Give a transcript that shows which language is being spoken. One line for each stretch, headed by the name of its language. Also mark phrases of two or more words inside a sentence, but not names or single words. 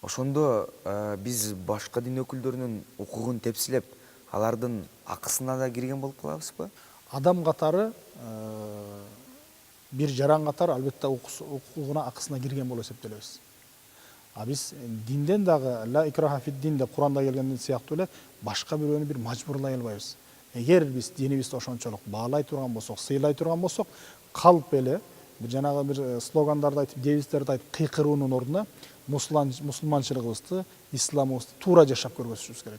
Kyrgyz: Ошондо биз башка дин өкүлдөрүнүн укугун тепсилеп, алардын акысына да кирген болуп калабызбы? Адам катары бир жаран катары албетте укугуна акысына кирген болуп эсептелебиз. А биз динден дагы
Arabic: لا إكراه في الدين
Kyrgyz: деп Куранда келген сыяктуу эле башка бирөөнү бир мажбурлай албайбыз. Эгер биз динибизди ошончолук баалай турган болсок, сыйлай турган болсок, калп эле бир жанагы бир слогандарды айтып, девизлерди айтып кыйкыруунун ордуна мусулманчылыгыбызды, исламыбызды туура жашап көргөзүшүбүз керек.